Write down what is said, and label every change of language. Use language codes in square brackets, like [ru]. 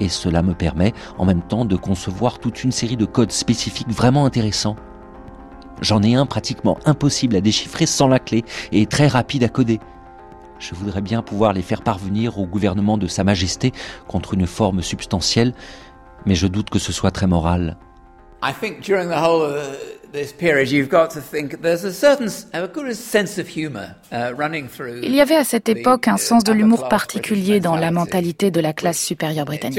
[fr] Et cela me permet en même temps de concevoir toute une série de codes spécifiques vraiment intéressants. J'en ai un pratiquement impossible à déchiffrer sans la clé et très rapide à coder. Je voudrais bien pouvoir les faire parvenir au gouvernement de Sa Majesté contre une forme substantielle, mais je doute que ce soit très moral. [en] I think during the whole of this period, you've got to think there's a certain good sense of humor running through. [fr] Il y avait à cette époque un sens de l'humour particulier dans la mentalité de la classe supérieure britannique.